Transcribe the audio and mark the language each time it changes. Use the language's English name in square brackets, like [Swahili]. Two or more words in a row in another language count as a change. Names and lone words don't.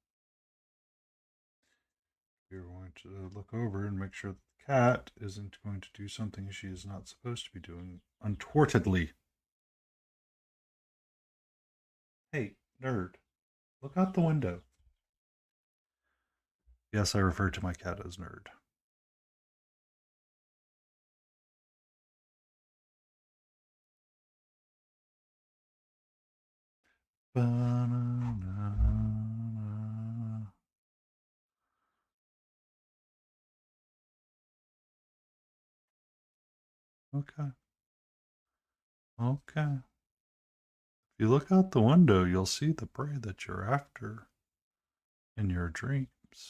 [English] You're going to look over and make sure that the cat isn't going to do something she is not supposed to be doing untowardly. Hey, nerd, look out the window. Yes, I refer to my cat as Nerd. Ba-na-na-na. Okay. Okay. If you look out the window, you'll see the prey that you're after in your dreams.